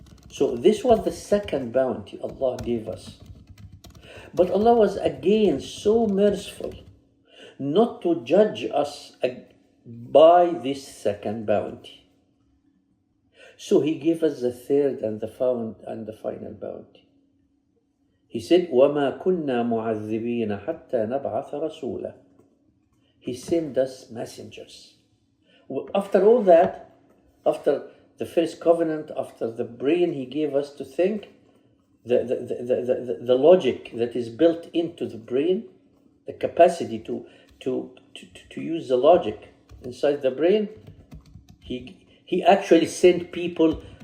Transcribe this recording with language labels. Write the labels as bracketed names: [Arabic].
[English] So this was the second bounty Allah gave us. But Allah was again so merciful not to judge us by this second bounty. So He gave us the third and the final bounty. He said, [Arabic] وَمَا كُنَّا مُعَذِّبِينَ حَتَّى نَبْعَثَ رَسُولًا. [English] He sent us messengers. After all that, after the first covenant, after the brain He gave us to think, the logic that is built into the brain, the capacity to use the logic inside the brain, He actually sent people.